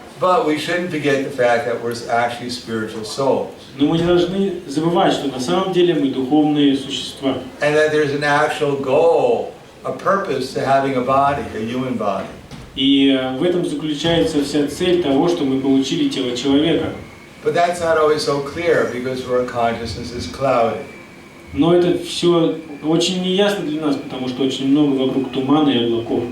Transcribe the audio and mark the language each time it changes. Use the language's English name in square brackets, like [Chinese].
[English] But we shouldn't forget the fact that we're actually spiritual souls. [Russian] Но мы не должны забывать, что на самом деле мы духовные существа. [English] And that there's an actual goal, a purpose to having a body, a human body. [Russian] И в этом заключается вся цель того, что мы получили тело человека. [English] But that's not always so clear because our consciousness is clouded. [Russian] Но это все очень неясно для нас, потому что очень много вокруг тумана и облаков.